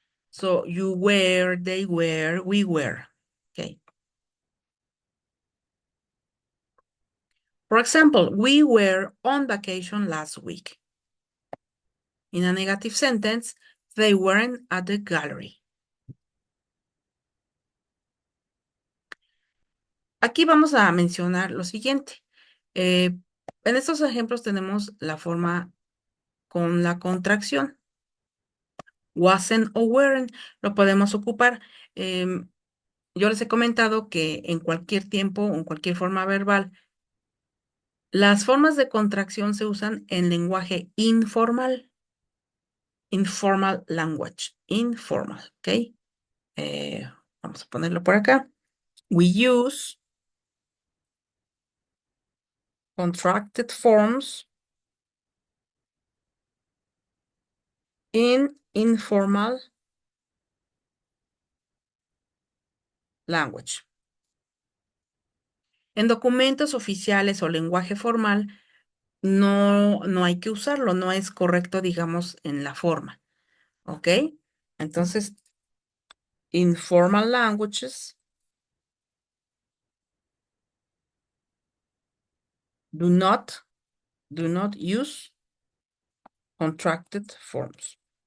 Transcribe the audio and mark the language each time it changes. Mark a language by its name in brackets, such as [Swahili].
[English] So you were, they were, we were, okay. For example, we were on vacation last week. In a negative sentence, they weren't at the gallery. [Spanish] Aquí vamos a mencionar lo siguiente. En estos ejemplos tenemos la forma con la contracción. Wasn't o weren't lo podemos ocupar. Yo les he comentado que en cualquier tiempo o en cualquier forma verbal, las formas de contracción se usan en lenguaje informal. [English] Informal language. Informal, [Spanish] ¿ok? Vamos a ponerlo por acá. [English] We use contracted forms in informal language. [Spanish] En documentos oficiales o lenguaje formal, no hay que usarlo, no es correcto, digamos, en la forma. [English] ¿Ok? [Spanish] Entonces, [English] informal languages do not use contracted forms.